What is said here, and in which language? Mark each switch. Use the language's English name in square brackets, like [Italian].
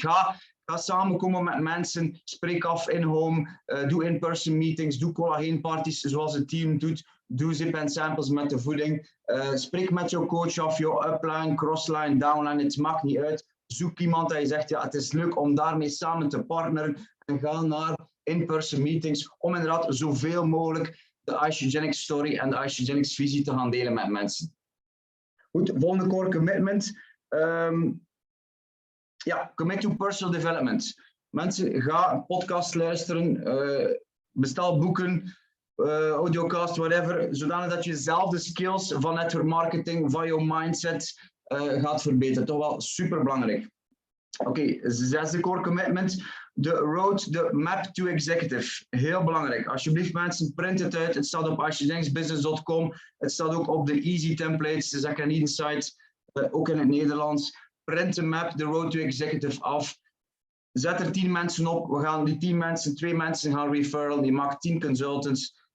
[Dutch] Ga samenkomen met mensen, spreek af in home, doe in-person meetings, doe collageenparties zoals het team doet, doe zip en samples met de voeding, spreek met jouw coach af, jouw upline, crossline, downline, het maakt niet uit. Zoek iemand dat je zegt, ja, het is leuk om daarmee samen te partneren en ga naar in-person meetings om inderdaad zoveel mogelijk de Isagenix story en de Isagenix visie te gaan delen met mensen. Goed, volgende core commitment. [English] Ja, commit to personal development. [Dutch] Mensen, ga een podcast luisteren, bestel boeken, audiocast, whatever, zodanig dat je zelf de skills van network marketing, van jouw mindset gaat verbeteren. Toch wel super belangrijk. Oké, zesde core commitment. De road, de map to executive. Heel belangrijk. Alsjeblieft mensen, print het uit. Het staat op isagenixbusiness.com. Het staat ook op de easy templates, de Zek en Deel site, ook in het Nederlands. Print de map, de road to executive af. Zet er 10 mensen op. We gaan die 10 mensen, 2 mensen gaan referral. Je maakt 10 consultants.